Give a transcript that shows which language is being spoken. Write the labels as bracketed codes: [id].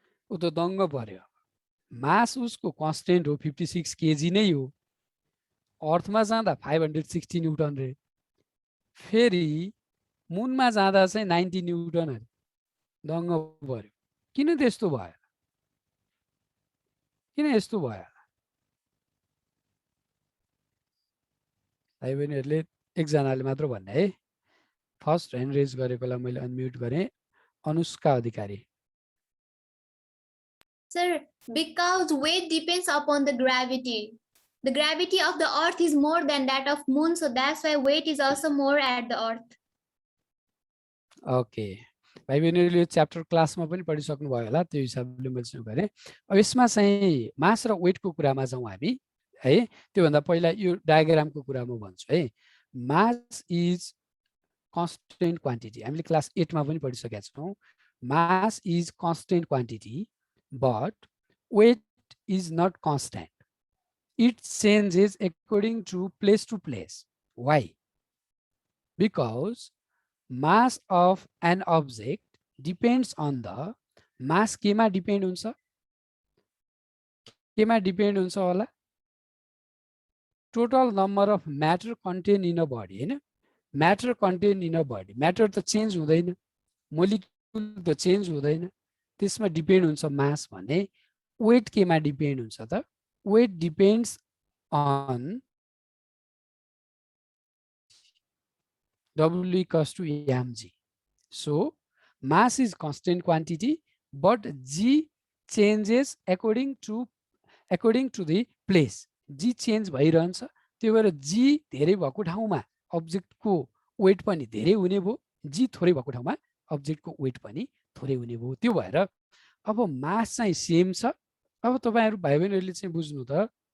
[ne] ऊ त दङ्ग पर्यो। मास उसको कन्स्टेन्ट हो 56 केजी नै हो, अर्थमा जाँदा 560 न्युटन रे, फेरि मुनमा जाँदा चाहिँ 90 न्युटन अरे। दङ्ग पर्यो। किन त्यस्तो भयो? किन यस्तो भयो? भाइ बहिनीहरूले एकजनाले मात्र भन्ने है। फर्स्ट ह्यान्ड रेज गरेकोलाई मैले अनम्युट गरेँ। अनुष्का अधिकारी। [en] Sir, because weight depends upon the gravity. The gravity of the earth is more than that of moon, so that's why weight is also more at the earth. [ne] Okay, भाइ बहिनीहरूले chapter क्लासमा पनि पढिसक्नु भयो होला, त्यो हिसाबले मैले सुरु गरेँ। अब यसमा चाहिँ मास र वेटको कुरामा जाउँ हामी है। त्योभन्दा पहिला यो डायग्रामको कुरा म भन्छु है। [en] mass is constant quantity, [ne] हामीले क्लास 8 मा पनि पढिसकेका छौँ। [en] Mass is constant quantity but weight is not constant. It changes according to place. Why? Because mass of an object depends on the mass [ne] केमा डिपेन्ड हुन्छ? केमा डिपेन्ड हुन्छ होला? [en] Total number of matter contained in a body, हैन? Matter contained in a body. [ne] Matter त change हुँदैन, molecule त change हुँदैन, त्यसमा डिपेन्ड हुन्छ मास भने। वेट केमा डिपेन्ड हुन्छ त? [en] Weight depends on W equals to mg. So mass is constant quantity, but g changes according to the place. [ne] g change भइरहन्छ, त्यो भएर g धेरै भएको ठाउँमा अब्जेक्टको वेट पनि धेरै हुने भयो, g थोरै भएको ठाउँमा अब्जेक्टको वेट पनि थोरै हुने भयो। त्यो भएर अब मास चाहिँ सेम छ। अब तपाईहरु भाइ बहिनीहरूले चाहिँ बुझ्नु त,